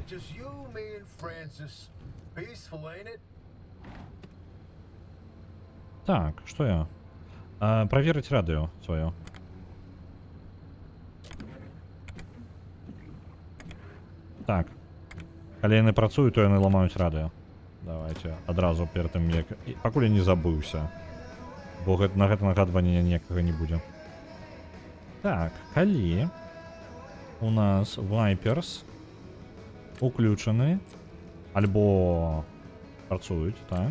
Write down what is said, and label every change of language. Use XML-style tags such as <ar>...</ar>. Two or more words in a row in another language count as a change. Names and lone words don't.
<en>Just you, me, and Francis. Peaceful, ain't it?</en> <ru>Так, что я? Проверить радио свое. Так.</ru> <be>Калі яны працуюць, то яны ламаюць радыё. Давайте адразу перад тым як... Пакуль я не забыўся. Бо на гэта нагадвання ніякага не будзе. Так, калі у нас Вайперс уключаны альбо працуюць, так.</be>